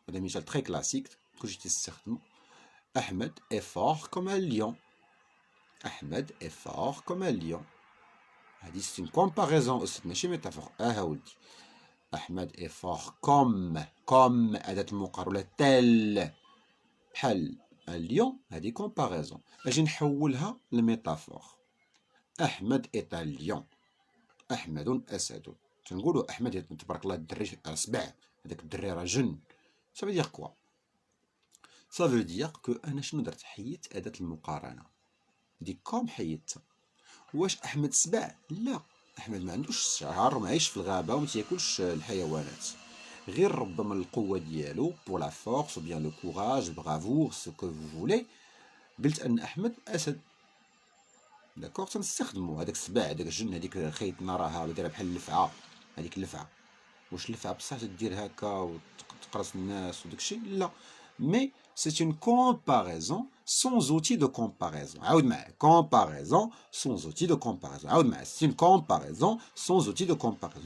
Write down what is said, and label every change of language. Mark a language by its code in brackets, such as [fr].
[ar] هذا مثال [fr] très classique [ar] كلشي تيستخدمو. [fr] أحمد est fort comme un lion. أحمد est fort comme un lion. [ar] هذه [fr] c'est une comparaison [ar] أستاذ ماشي ميتافور. ولدي أحمد [fr] est fort comme [ar] أداة المقارنة ولا تل بحال اليون. هذه comparaison. أجي نحولها لميتافور. [fr] أحمد est un lion. [ar] أحمد أسد. تنقولوا أحمد تبارك الله الدري سبع، هذاك الدري راه جن. [fr] ça veut dire quoi؟ ça veut dire que [ar] أنا شنو درت؟ حيدت أداة المقارنة دي كوم حيدتها. واش أحمد سبع؟ لا، أحمد ما عندوش الشعر وما عايش في الغابة وما تياكلش الحيوانات، غير ربما القوة ديالو [fr] pour la force ou bien le courage, bravoure, ce que vous voulez. [ar] قلت أن أحمد أسد. داكوغ تنستخدمو هذاك السبع هذاك الجن هذيك خيط نراها دايره بحال اللفعة. هذيك اللفعة واش اللفعة بصح تدير هكا وتقرص الناس وداكشي؟ لا. [fr] Mais c'est une comparaison sans outil de comparaison. [ar] عاود معايا. [fr] comparaison sans outil de comparaison. [ar] عاود معايا. [fr] c'est une comparaison sans outil de comparaison.